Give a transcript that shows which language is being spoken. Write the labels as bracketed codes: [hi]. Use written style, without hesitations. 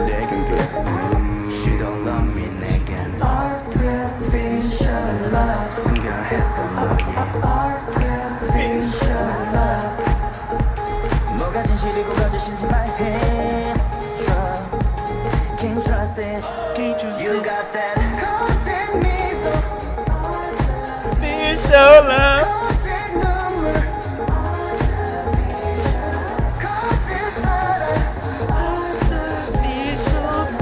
[en] She don't love me, [ko] 내겐 [en] artificial love. [ko] 숨겨했던 너의 [en] artificial love. [ko] 뭐가 진실이고 거짓인지 말해. [en] Can't trust this. You got that [ko] 거짓 미소. [en] Artificial love. [ko] 거짓 눈물. 거짓 사랑. [en] Artificial.